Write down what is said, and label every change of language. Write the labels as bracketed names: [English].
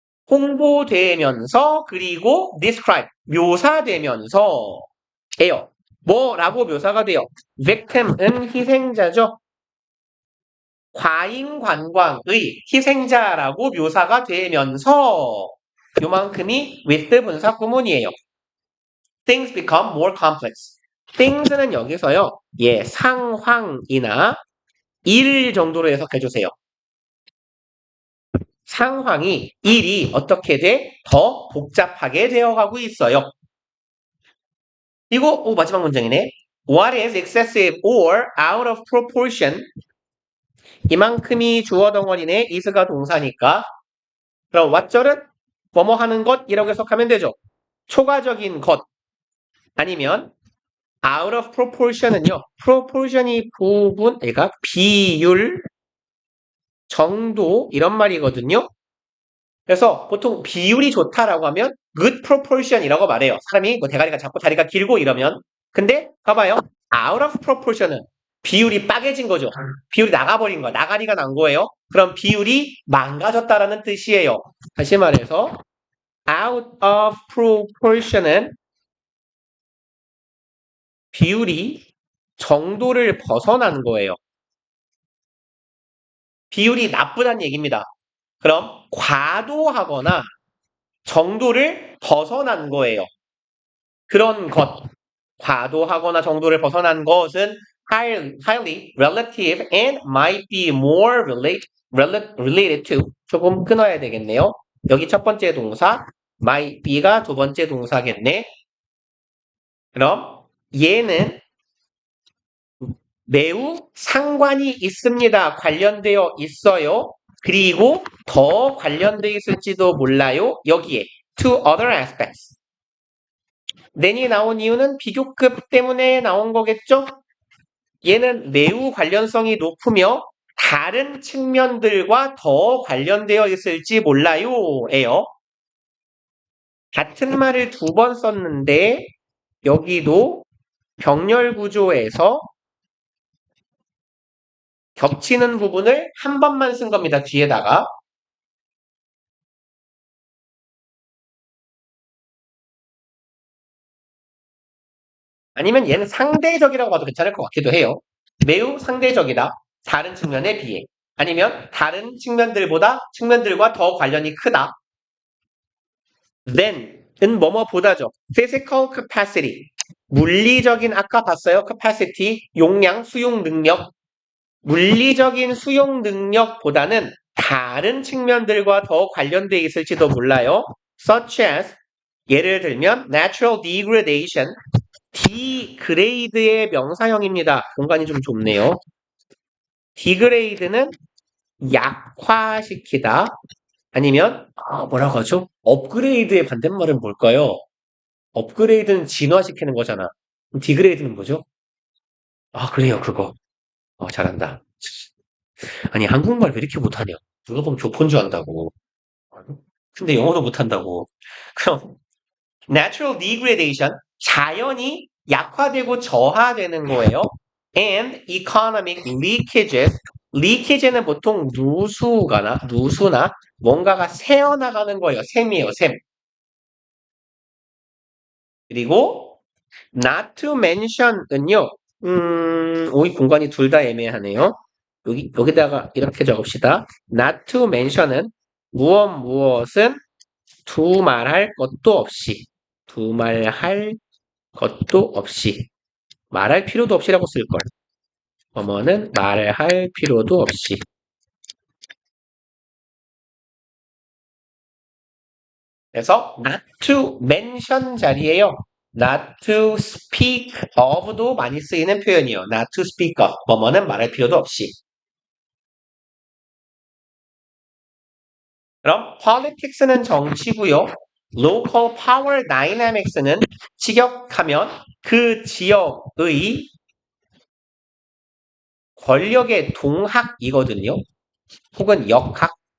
[Korean] 홍보되면서 그리고 describe, 묘사되면서 예요. 뭐라고 묘사가 돼요? victim은 희생자죠. 과잉관광의 희생자라고 묘사가 되면서 요만큼이 with 분사 구문이에요. [English] Things become more complex. [Korean] things는 여기서요. 예, 상황이나 일 정도로 해석해주세요. 상황이, 일이 어떻게 돼? 더 복잡하게 되어가고 있어요. 그리고 마지막 문장이네. [English] What is excessive or out of proportion? [Korean] 이만큼이 주어 덩어리네. is가 동사니까. 그럼 what절은 뭐뭐 하는 것이라고 해석하면 되죠. 초과적인 것 아니면 [English] out of proportion [Korean] 은요. proportion이 그러니까 비율, 정도 이런 말이거든요. 그래서 보통 비율이 좋다라고 하면 [English] good proportion [Korean] 이라고 말해요. 사람이 뭐 대가리가 작고 다리가 길고 이러면. 근데 봐봐요. [English] out of proportion [Korean] 은 비율이 빠개진 거죠. 비율이 나가버린 거야. 나가리가 난 거예요. 그럼 비율이 망가졌다라는 뜻이에요. 다시 말해서 [English] out of proportion [Korean] 은 비율이 정도를 벗어난 거예요. 비율이 나쁘다는 얘기입니다. 그럼 과도하거나 정도를 벗어난 거예요. 그런 것, 과도하거나 정도를 벗어난 것은 [English] highly relative and might be more related to. [Korean] 조금 끊어야 되겠네요. 여기 첫 번째 동사, might be가 두 번째 동사겠네. 그럼 얘는 매우 상관이 있습니다. 관련되어 있어요. 그리고 더 관련되어 있을지도 몰라요. 여기에 [English] to other aspects. [Korean] then이 나온 이유는 비교급 때문에 나온 거겠죠? 얘는 매우 관련성이 높으며 다른 측면들과 더 관련되어 있을지 몰라요. 예요. 같은 말을 두 번 썼는데 여기도 병렬 구조에서 겹치는 부분을 한 번만 쓴 겁니다. 뒤에다가. 아니면 얘는 상대적이라고 봐도 괜찮을 것 같기도 해요. 매우 상대적이다. 다른 측면에 비해. 아니면 다른 측면들과 더 관련이 크다. than은 뭐뭐보다죠. [English] physical capacity. [Korean] 물리적인 아까 봤어요. capacity, 용량, 수용 능력. 물리적인 수용 능력보다는 다른 측면들과 더 관련돼 있을지도 몰라요. [English] such as [Korean] 예를 들면 [English] natural degradation, [Korean] degrade의 명사형입니다. 공간이 좀 좁네요. degrade는 약화시키다 아니면 뭐라고 하죠? 업그레이드의 반대말은 뭘까요? 업그레이드는 진화시키는 거잖아. 그럼 디그레이드는 뭐죠? 그래요, 그거. 잘한다. 아니, 한국말 왜 이렇게 못하냐? 누가 보면 조폰 줄 안다고. 근데 영어도 못한다고. 그럼, [English] natural degradation, [Korean] 자연이 약화되고 저하되는 거예요. [English] And economic leakages, [Korean] leakage는 보통 누수나 뭔가가 새어나가는 거예요. 샘이에요, 샘. 그리고 [English] not to mention [Korean] 은요. 이 공간이 둘 다 애매하네요. 여기다가 이렇게 적읍시다. [English] not to mention [Korean] 은 무엇은 두말할 것도 없이 두말할 것도 없이 말할 필요도 없이라고 쓸걸. 뭐뭐는 말할 필요도 없이. 그래서 [English] not to mention [Korean] 자리에요. [English] not to speak of [Korean] 도 많이 쓰이는 표현이에요. [English] not to speak of. [Korean] 뭐뭐는 말할 필요도 없이. 그럼 politics는 정치고요. [English] local power dynamics [Korean] 는 직역하면 그 지역의 권력의 동학이거든요. 혹은 역학.